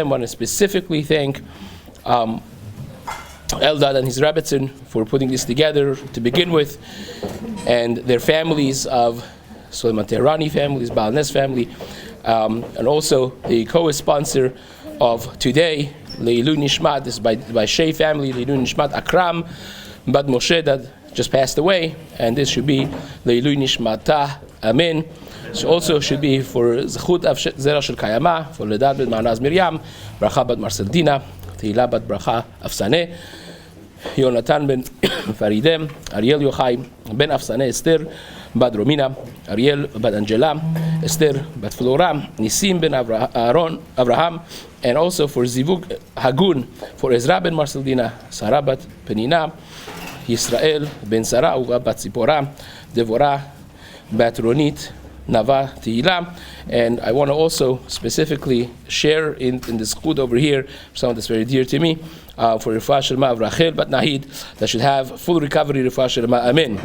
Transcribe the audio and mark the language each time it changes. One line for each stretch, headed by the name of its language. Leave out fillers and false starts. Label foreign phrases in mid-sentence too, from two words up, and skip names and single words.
English: I want to specifically thank Eldad and his Rebbetzin for putting this together to begin with, and their families of Suleiman Teherani families, Baal Nes family, and also the co-sponsor of today,
Hebrew: לעילוי נשמת.
English: This is by Shea family,
Hebrew: לעילוי נשמת
English: Akram Bad Moshe, that just passed away, and this should be
Hebrew: לעילוי נשמתה,
English: Amen. So also should be for Zechut of
Hebrew: זרע של קיימא,
English: for Ledad ben Ma'anaz Miriam, Bracha bat Marcel Dina, Tehila bat Bracha Afsaneh, Yonatan ben Faridem, Ariel Yochai ben Afsaneh, Esther bat Romina, Ariel bat Angela, Esther bat Flora, Nisim ben Avraham, and also for
Hebrew: זיווג הגון,
English: for Ezra ben Marcel Dina, Sarah bat Penina, Yisrael ben Sarah Uva bat Zipporah, Devorah bat Ronit, Nava Tehila. And I want to also specifically share in the zechut over here, something that's very dear to me, for
Hebrew: רפואה שלמה
English: of Rachel bat Nahid, that should have full recovery,
Hebrew: רפואה שלמה,
English: Amen.